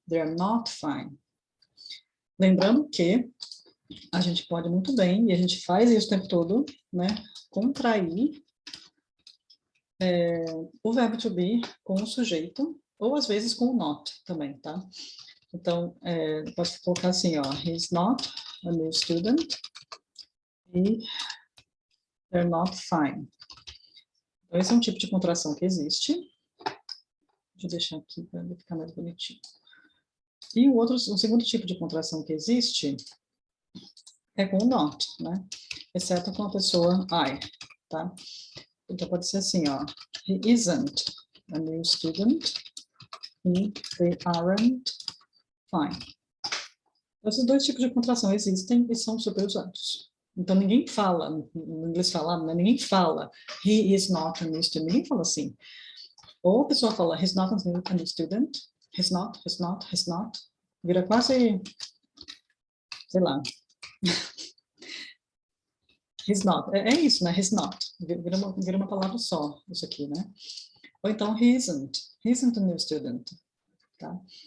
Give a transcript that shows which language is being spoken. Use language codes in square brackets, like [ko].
[en] They are not fine. [pt] Lembrando que a gente pode muito bem, e a gente faz isso o tempo todo, né? Contrair o verbo to be com o sujeito, ou às vezes com o not também, tá? Então, posso colocar assim, ó, [en] he's not a new student [pt] e [en] they're not fine. [pt] Então, esse é um tipo de contração que existe. Deixa eu deixar aqui para ficar mais bonitinho. E o segundo tipo de contração que existe é com o not, né? Exceto com a pessoa I, tá? Então, pode ser assim, ó, [en] he isn't a new student [pt] e [en] they aren't fine. [pt] Esses dois tipos de contração existem e são super usados. Então, ninguém fala, no inglês falado, né? Ninguém fala [en] he is not a new student, [pt] ninguém fala assim. Ou a pessoa fala [en] he's not a new student, he's not, he's not, he's not. [pt] Vira quase, sei lá, [en] he's not. [pt] É isso, né? [en] He's not. [pt] Vira uma palavra só, isso aqui, né? Ou então [en] he isn't a new student, [pt] tá?